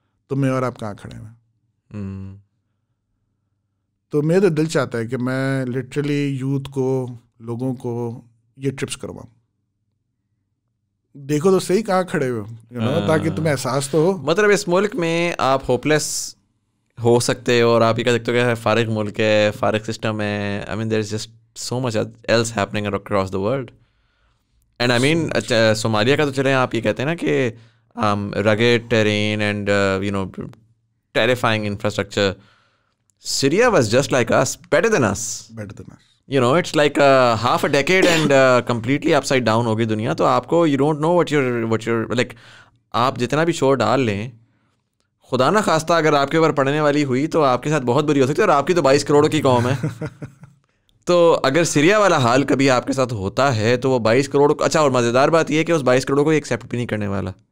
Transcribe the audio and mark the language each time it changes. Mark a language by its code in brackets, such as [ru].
[ur] تو میں اور آپ کہاں کھڑے ہیں؟ تو میرا تو دل چاہتا ہے کہ میں لٹرلی یوتھ کو, لوگوں کو یہ ٹرپس کرواؤں. دیکھو تو صحیح کہاں کھڑے ہوئے, تاکہ تمہیں احساس تو ہو. مطلب اس ملک میں آپ ہوپلیس ہو سکتے ہو اور آپ یہ کہہ سکتے ہو کہ فارغ ملک ہے, فارغ سسٹم ہے. [en] I mean there is just so much else happening across the world. And I mean [ur] Somalia کا تو چلیں آپ یہ کہتے ہیں نا کہ [en] rugged terrain and terrifying infrastructure. Syria was just like us, better than us. It's like half a decade and completely upside down [ur] ہوگی دنیا. تو آپ کو [en] you don't know what you're like. [ur] آپ جتنا بھی شور ڈال لیں, خدا نہ خواستہ اگر آپ کے اوپر پڑنے والی ہوئی تو آپ کے ساتھ بہت بری ہو سکتی ہے. اور آپ کی تو 22 کروڑ کی قوم ہے. تو اگر سیریا والا حال کبھی آپ کے ساتھ ہوتا ہے تو وہ 22 کروڑ, اچھا اور مزیدار بات یہ ہے کہ اس 22 کروڑ کو ایکسیپٹ بھی نہیں کرنے والا.